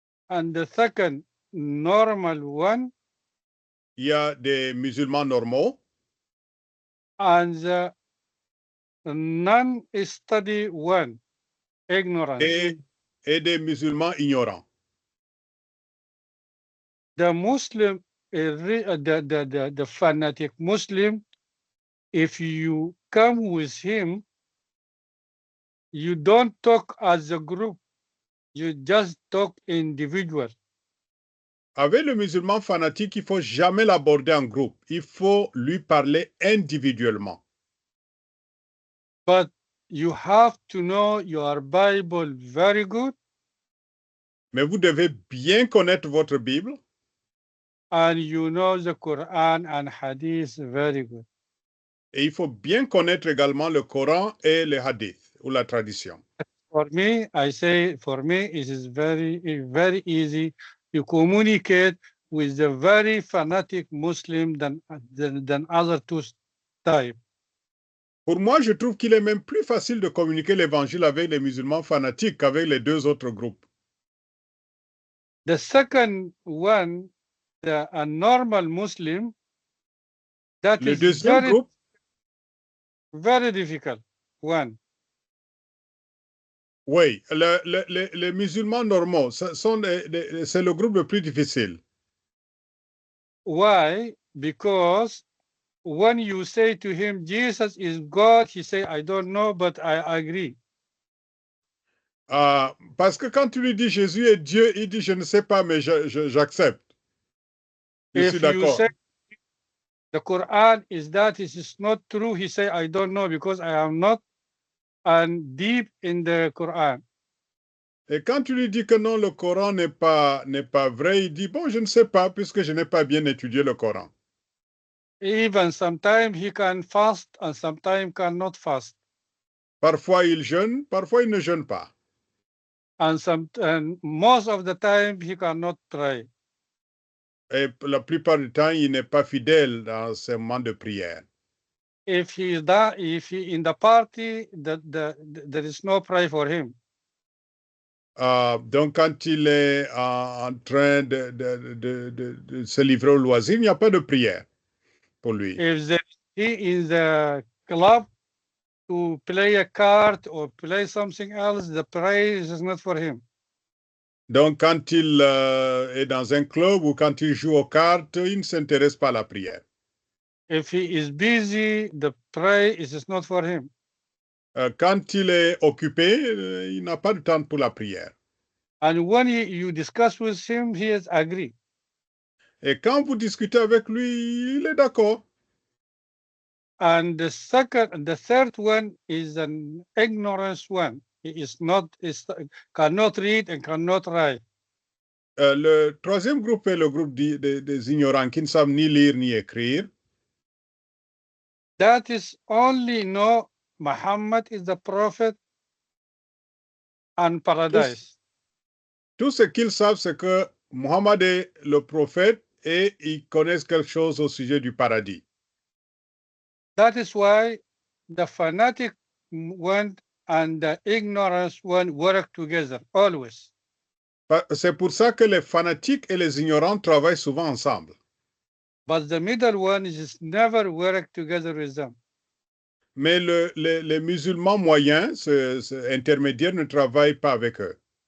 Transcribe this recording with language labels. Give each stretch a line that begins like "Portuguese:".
English: and the second, normal one,
French: il y a des musulmans normaux,
English: and the non-study one, ignorance.
French: et des musulmans ignorants.
English: The Muslim, the fanatic Muslim, if you come with him, you don't talk as a group, you just talk individual.
French: Avec le musulman fanatique, il ne faut jamais l'aborder en groupe. Il faut lui parler individuellement.
English: But you have to know your Bible very good.
French: Mais vous devez bien connaître votre Bible.
English: And you know the Quran and Hadith very good.
French: Et il faut bien connaître également le Coran et les hadiths, ou la tradition.
English: For me, I say, for me, it is very, very easy to communicate with the very fanatic Muslim than other 2 types.
French: Pour moi, je trouve qu'il est même plus facile de communiquer l'évangile avec les musulmans fanatiques qu'avec les 2 autres groupes.
English: The second one, a normal Muslim, that
French: Le
English: is
French: deuxième
English: very,
French: groupe,
English: very difficult one.
French: oui, les musulmans normaux, c'est le groupe le plus difficile.
English: Why? Because when you say to him, Jesus is God, he say, I don't know, but I agree.
French: Parce que quand tu lui dis Jésus est Dieu, il dit je ne sais pas, mais j'accepte. Je suis
English: If you
French: d'accord.
English: say the Quran is that it is not true, he say, I don't know, because I am not deep in the Quran.
French: Et quand tu lui dis que non, le Coran n'est pas vrai, il dit bon, je ne sais pas, puisque je n'ai pas bien étudié le Coran.
English: Even sometimes he can fast and sometimes cannot fast.
French: Parfois il jeûne, parfois il ne jeûne pas.
English: And most of the time he cannot pray.
French: Et la plupart du temps, il n'est pas fidèle dans ses moments de prière.
English: If he in the party, there is no prayer for him.
French: Donc, quand il est en train de se livrer au loisir, il n'y a pas de prière pour lui.
English: If he in the club to play a card or play something else, the praise is not for him.
French: Donc, quand il est dans un club ou quand il joue aux cartes, il ne s'intéresse pas à la prière.
English: If he is busy, the praise is not for him.
French: Quand il est occupé, il n'a pas de temps pour la prière.
English: And when you discuss with him, he is agree.
French: Et quand vous discutez avec lui, il est d'accord.
English: And the third one is an ignorance one. He cannot read and cannot write.
French: Le troisième groupe est le groupe des ignorants qui ne savent ni lire ni écrire.
English: That is only know Muhammad is the prophet and paradise.
French: Tout ce qu'ils savent, c'est que Muhammad est le prophète et ils connaissent quelque chose au sujet du paradis.
English: That is why the fanatic one and the ignorance one work together always.
French: C'est pour ça que les fanatiques et les ignorants travaillent souvent ensemble.
English: But the middle one is never work together with them.
French: Mais les musulmans moyens, intermédiaires, ne travaillent pas avec eux.